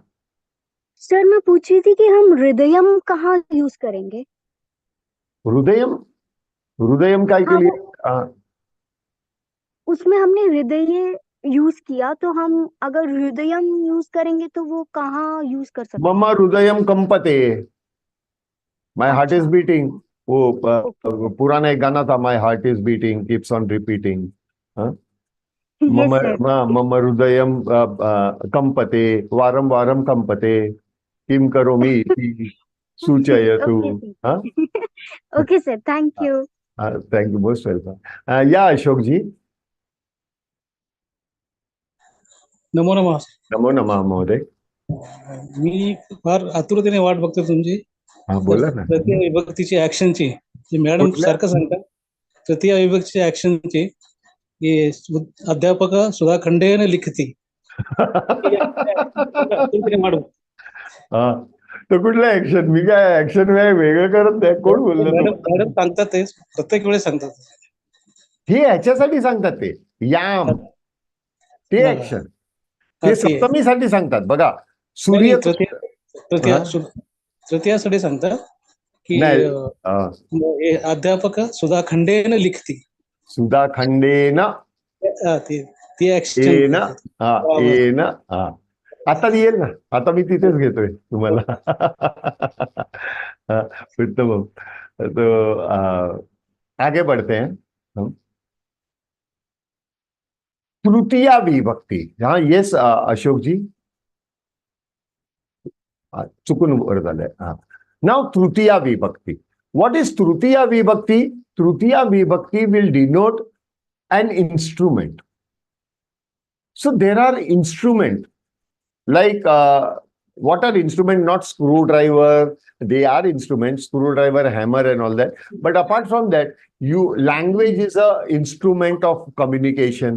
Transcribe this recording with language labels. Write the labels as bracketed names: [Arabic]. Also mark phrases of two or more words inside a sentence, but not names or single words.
[Hindi] सर मैं पूछ रही थी कि हम हृदयम कहाँ यूज करेंगे? हृदयम, हृदयम काय के लिए? उसमें हमने हृदय यूज किया, तो हम अगर हृदयम यूज करेंगे तो वो कहाँ यूज कर सकते हैं? [Sanskrit] मम हृदयम कंपते, [English] My heart is beating. [Hindi] वो पुराना एक गाना था, [English] My heart is beating keeps on repeating. [Sanskrit] मम हृदयम कंपते, वारम वारम कंपते, किम करोमि इति सूचयतु. [English] OK sir, Thank you. Thank you, most welcome. [Marathi] या अशोक जी. [Sanskrit] नमो नमः. नमो नमः महोदय. [Marathi] मी फार आतुरतेने वाट बघतो तुमची. बोला ना. तृतीय विभक्तीची ऍक्शनची, मॅडम सारखं सांगतात, तृतीय विभक्तीची ऍक्शनची की [Sanskrit] अध्यापक सुधा खंडेन लिखती. [Marathi] तो कुठला ऍक्शन? मी काय ऍक्शन वेगळं करत नाही. कोण बोललं? मॅडम सांगतात ते, प्रत्येक वेळेस सांगतात. हे ह्याच्यासाठी सांगतात ते याम, ते ऍक्शन ते सप्तमीसाठी सांगतात. बघा, सूर्य तृतीयासाठी सांगतात की [Sanskrit] अध्यापक सुधा खंडेन लिखती. [Marathi] सुधा खंडेन, ती ऍक्शन. आता येईल ना, आता मी तिथेच घेतोय तुम्हाला. उत्तम. [Hindi] तो आगे बढ़ते हैं हम. [Marathi] तृतीया विभक्ती. हाँ, येस अशोक जी, चुकून वर झालंय. हा, नाउ तृतीया विभक्ती. [English] What is तृतीया विभक्ती? तृतीया विभक्ती will denote an instrument. So there are instrument like what are instrument? Not screwdriver. They are instruments, screwdriver, hammer, and all that. But apart from that, language is a instrument of communication.